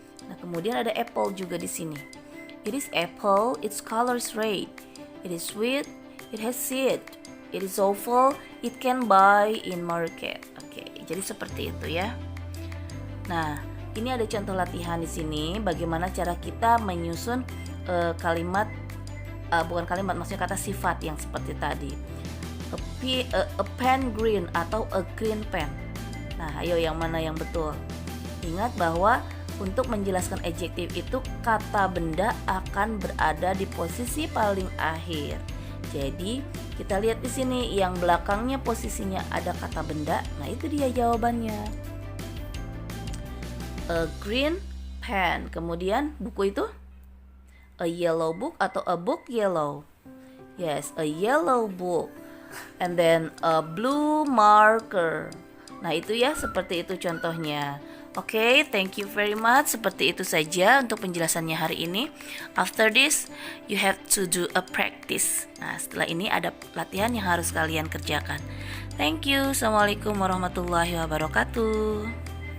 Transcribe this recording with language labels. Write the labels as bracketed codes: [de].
[id] Nah, kemudian ada apple juga di sini. [en] It is apple, its color is red. It is sweet, it has seed. It is oval, it can buy in market. [id] Oke, jadi seperti itu ya. Nah, ini ada contoh latihan di sini. Bagaimana cara kita menyusun kalimat, bukan kalimat, maksudnya kata sifat yang seperti tadi. [en] A pen green [id] atau [en] a green pen. [id] Nah, ayo yang mana yang betul? Ingat bahwa untuk menjelaskan adjektif itu kata benda akan berada di posisi paling akhir. Jadi kita lihat di sini yang belakangnya posisinya ada kata benda. Nah itu dia jawabannya. [en] A green pen. [id] Kemudian buku itu [en] a yellow book [id] atau [en] a book yellow. Yes, a yellow book. And then a blue marker. [id] Nah itu ya, seperti itu contohnya. Oke, [en] thank you very much. [id] Seperti itu saja untuk penjelasannya hari ini. [en] After this, you have to do a practice. [id] Nah, setelah ini ada latihan yang harus kalian kerjakan. [en] Thank you. [id] Assalamualaikum warahmatullahi wabarakatuh.